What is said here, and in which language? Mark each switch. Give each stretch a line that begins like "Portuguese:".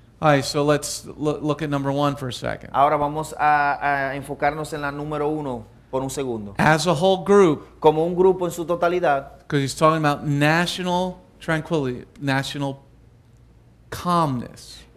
English: All right, so let's look at number 1 for a second.
Spanish: Ahora vamos a enfocarnos en la número 1 por un segundo.
English: As a whole group,
Spanish: Como un grupo en su totalidad,
English: because he's talking about national tranquility, national calmness.